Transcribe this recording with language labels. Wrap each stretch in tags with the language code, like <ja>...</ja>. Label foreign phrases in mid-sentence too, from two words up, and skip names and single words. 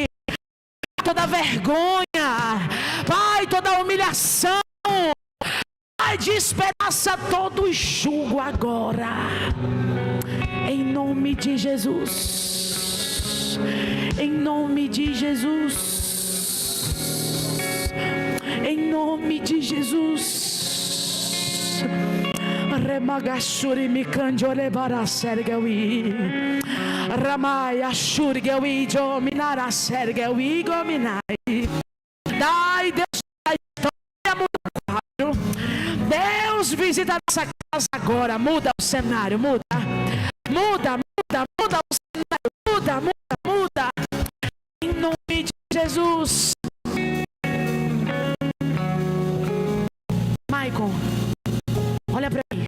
<pt>Toda vergonha, Pai, toda humilhação, Pai, despedaça todo o jugo agora, em nome de Jesus. Em nome de Jesus. Em nome de Jesus. Remagashuri mikanjole bara sergawi. Ramaya shurgawi dominara sergawi gominai. Dai Deus, Deus visita nossa casa agora. Muda o cenário, muda o cenário, muda. Em nome de Jesus. Michael, olha para mim.</pt>